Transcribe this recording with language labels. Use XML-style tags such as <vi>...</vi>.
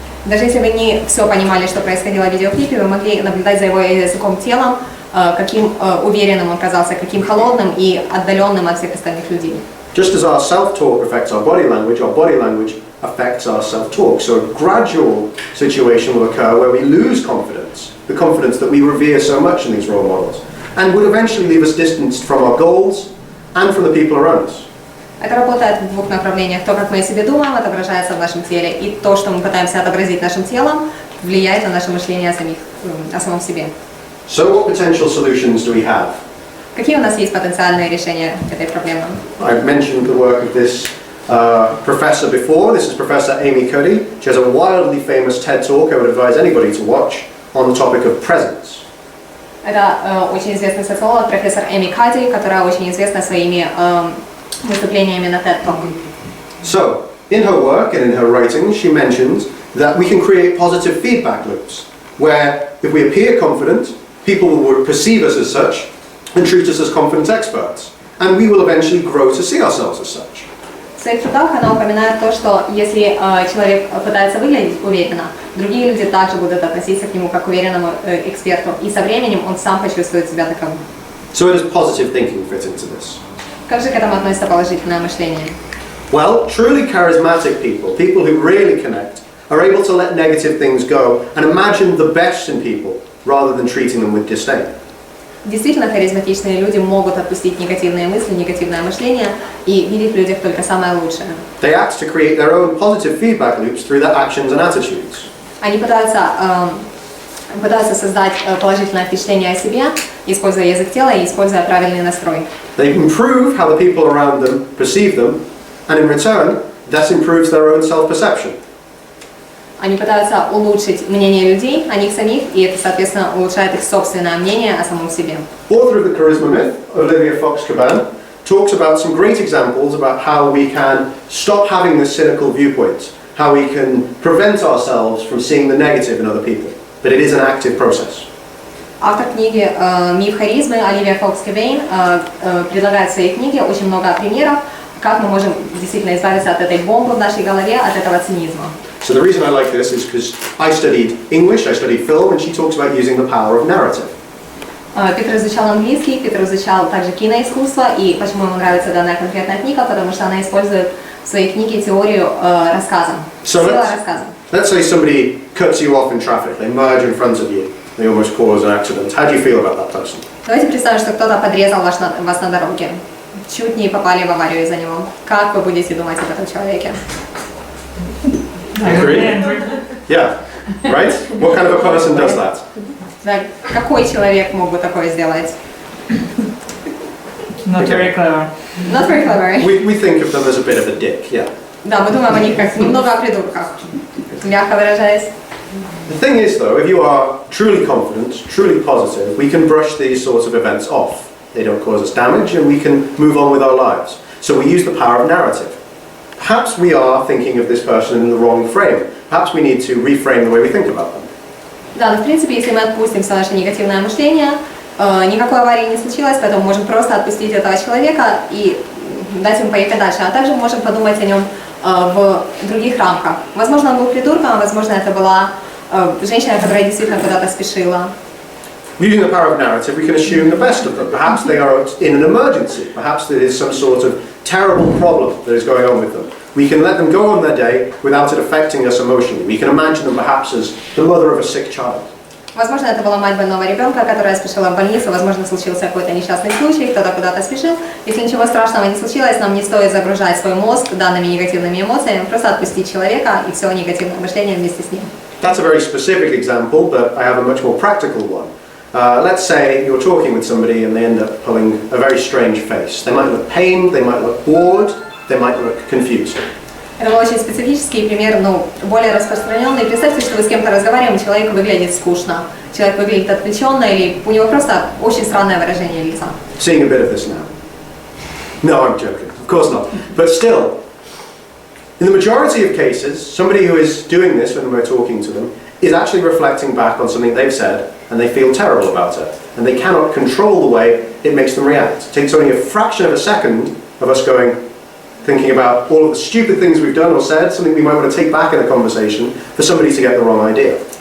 <ru>Даже если вы не все понимали, что происходило в видеоклипе, вы могли наблюдать за его языком телом, каким уверенным он казался, каким холодным и отдаленным от всех остальных людей.</ru> <en>Just as our self-talk affects our body language affects our self-talk. So a gradual situation will occur where we lose confidence, the confidence that we revere so much in these role models, and would eventually leave us distanced from our goals and from the people around us.</en> <ru>Это работает в двух направлениях. То, как мы о себе думаем, отображается в нашем теле, и то, что мы пытаемся отобразить нашим телом, влияет на наше мышление о самом себе.</ru> <en>So what potential solutions do we have?</en> <ru>Какие у нас есть потенциальные решения этой проблемы?</ru> <en>I've mentioned the work of this professor before. This is Professor Amy Cuddy. She has a wildly famous TED Talk I would advise anybody to watch on the topic of presence.</en> <ru>Это очень известный социолог, профессор Эми Кадди, которая очень известна своими выступлениями на TED Talk.</ru> <en>So, in her work and in her writings, she mentions that we can create positive feedback loops, where if we appear confident, people will perceive us as such and treat us as confident experts, and we will eventually grow to see ourselves as such.</en> <ru>В своих трудах она упоминает то, что если человек пытается выглядеть уверенно, другие люди также будут относиться к нему как к уверенному эксперту, и со временем он сам почувствует себя таковым.</ru> <en>So, how does positive thinking fit into this?</en> <ru>Как же к этому относится положительное мышление?</ru> <en>Well, truly charismatic people who really connect, are able to let negative things go and imagine the best in people rather than treating them with disdain.</en> <ru>Действительно харизматичные люди могут отпустить негативные мысли, негативное мышление и видеть в людях только самое лучшее.</ru> <en>They act to create their own positive feedback loops through their actions and attitudes.</en> <ru>Они пытаются создать положительное впечатление о себе, используя язык тела и используя правильный настрой.</ru> <en>They improve how the people around them perceive them, and in return, that improves their own self-perception.</en> <ru>Они пытаются улучшить мнение людей о них самих, и это, соответственно, улучшает их собственное мнение о самом себе.</ru> <en>Author of the Charisma Myth, Olivia Fox-Caban, talks about some great examples about how we can stop having this cynical viewpoint, how we can prevent ourselves from seeing the negative in other people, but it is an active process.</en> <ru>Автор книги «Миф харизмы» Оливия Фокс-Кабейн предлагает в своей книге очень много примеров, как мы можем действительно избавиться от этой бомбы в нашей голове, от этого цинизма.</ru> <en>So the reason I like this is because I studied English, I studied film, and she talks about using the power of narrative.</en> <ru>Питер изучал английский, Питер изучал также киноискусство, и почему ему нравится данная конкретная книга, потому что она использует в своей книге теорию рассказа, сила рассказа.</ru> <en>Let's say somebody cuts you off in traffic, they merge in front of you, they almost cause an accident. How do you feel about that person?</en> <ru>Давайте представим, что кто-то подрезал вас на дороге, чуть не попали в аварию из-за него. Как вы будете думать об этом человеке?</ru> <en>Agree? Yeah. Right? What kind of a person does that?</en> <ru>Да, какой человек мог бы такое сделать?</ru> <en>Not very clever. Not very clever. We think of them as a bit of a dick, yeah.</en> <ru>Да, мы думаем о них как немного о придурках, мягко выражаясь.</ru> <en>The thing is, though, if you are truly confident, truly positive, we can brush these sorts of events off. They don't cause us damage, and we can move on with our lives. So we use the power of narrative. Perhaps we are thinking of this person in the wrong frame. Perhaps we need to reframe the way we think about them.</en> <ru>Да, но в принципе, если мы отпустим все наше негативное мышление, никакой аварии не случилось, поэтому можем просто отпустить этого человека и дать ему поехать дальше. А также можем подумать о нем в других рамках. Возможно, он был придурком, а возможно, это была женщина, которая действительно куда-то спешила.</ru> <en>Using the power of narrative, we can assume the best of them. Perhaps they are in an emergency. Perhaps there is some sort of terrible problem that is going on with them. We can let them go on their day without it affecting us emotionally. We can imagine them perhaps as the mother of a sick child.</en> <ru>Возможно, это была мать больного ребенка, которая спешила в больницу, возможно, случился какой-то несчастный случай, кто-то куда-то спешил. Если ничего страшного не случилось, нам не стоит загружать свой мозг данными негативными эмоциями, просто отпустить человека и все негативное мышление вместе с ним.</ru> <en>That's a very specific example, but I have a much more practical one. Let's say you're talking with somebody and they end up pulling a very strange face. They might look pained, they might look bored, they might look confused.</en> <ru>Это был очень специфический пример, но более распространенный. Представьте, что вы с кем-то разговариваете, человек выглядит скучно, человек выглядит отвлеченно, или у него просто очень странное выражение лица.</ru> <en>Seeing a bit of this now. No, I'm joking. Of course not. But still, in the majority of cases, somebody who is doing this when we're talking to them is actually reflecting back on something they've said and they feel terrible about it. And they cannot control the way it makes them react. It takes only a fraction of a second of us thinking about all of the stupid things we've done or said, something we might want to take back in a conversation, for somebody to get the wrong idea.</en>